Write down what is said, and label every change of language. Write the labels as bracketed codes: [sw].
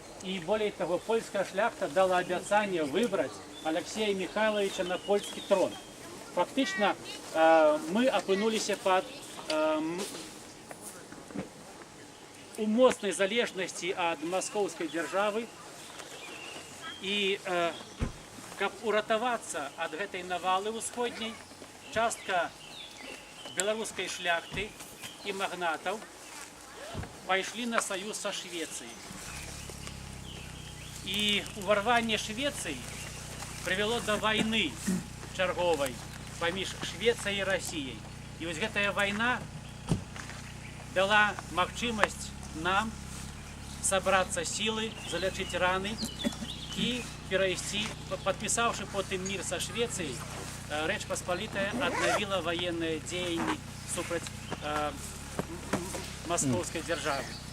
[ru] И более того, польская шляхта дала обещание выбрать Алексея Михайловича на польский трон. Фактично, мы опынулись под [be] у моцнай залежнасці ад маскоўскай дзяржавы, і каб уратавацца ад гэтай навалы ўсходняй, частка беларускай шляхты і магнатаў пайшлі на саюз са Швецыяй. І уварванне Швецыі прывяло да вайны чарговай паміж Швецыяй і Расіяй. І вось гэтая вайна дала магчымасць нам [ru] собраться силы, залечить раны и перейти, подписавши потом мир со Швецией, Речь Посполитая обновила военные деяния супроть московской державы.